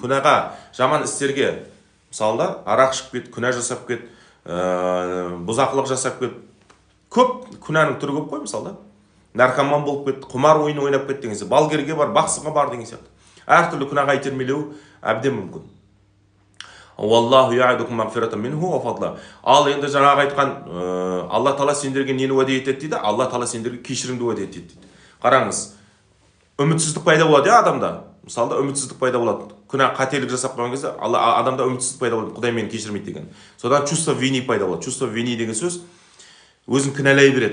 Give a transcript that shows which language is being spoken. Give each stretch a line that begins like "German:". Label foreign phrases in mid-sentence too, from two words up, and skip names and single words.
Kazakh: Күнәға, жаман істерге, мысалда, арақ ішіп кет, күнә жасап кет, бұзақылық жасап кет. Көп күнәнің түрі көп қой, мысалда. наркоман болып кетті, құмар ойын ойнап кетті деген сияқты, балгерге бар, бақсыға бар деген сияқты. Әртүрлі күнәға итермелеу әбден мүмкін.
Arabic: الله يعدكم مغفرة منه وفضلا.
Kazakh: Ал енді жаңағы айтқан Алла Тағала сендерге нені уәде етеді дейді? Алла Тағала сендерге кешірімді уәде етеді дейді. Қараңыз, үмітсіздік пайда болады адамда. Мысалда үмітсіздік пайда болады. Күнә қателік жасап қойған кезде адамда үмітсіздік пайда болады. Құдай мені кешірмейді деген. Содан
Russian: чувство вини
Kazakh: пайда болады.
Russian: Чувство вини
Kazakh: деген сөз өзін кінәлай береді.